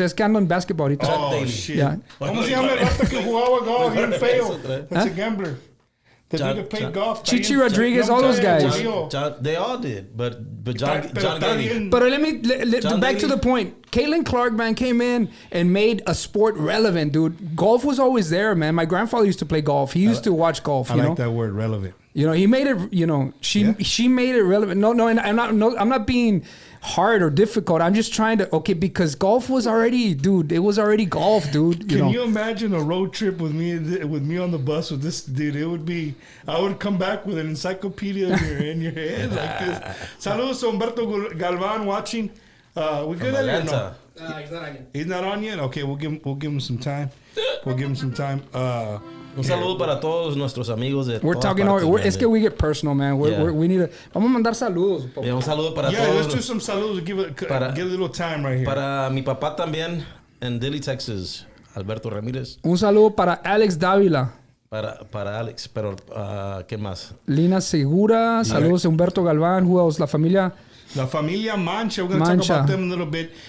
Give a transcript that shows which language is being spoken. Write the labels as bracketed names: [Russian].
[Spanish] Es que ando en basketball ahorita. [English] Oh, shit. Yeah. [Spanish] ¿Cómo se llama el rato que jugaba golf bien feo? [English] That's a gambler. The dude that played golf. Chichi Rodriguez, all those guys. They all did, but John Daly. But back to the point. Caitlin Clark, man, came in and made a sport relevant, dude. Golf was always there, man. My grandfather used to play golf. He used to watch golf. I like that word, relevant. You know, he made it. You know, she made it relevant. No, and I'm not being hard or difficult. I'm just trying to because golf was already, dude. It was already golf, dude. Can you imagine a road trip with me on the bus with this dude? It would be. I would come back with an encyclopedia in your head like this. Saludos to Humberto Galvan watching. We good at it or no? He's not on yet. He's not on yet. Okay, we'll give him some time. We'll give him some time. [Spanish] Un saludo para todos nuestros amigos de [English] We're talking [Spanish] es que [English] we get personal, man. We need to. [Spanish] Vamos a mandar saludos. Un saludo para todos. [English] Yeah, let's do some saludos. Get a little time right here. [Spanish] Para mi papá también en Dilley, Texas, Alberto Ramírez. Un saludo para Alex Dávila. [English] Para Alex, [Spanish] pero ¿qué más? Lina Segura. Saludos a Humberto Galván. [English] Who else? La Familia Mancha. We're going to talk about them a little bit.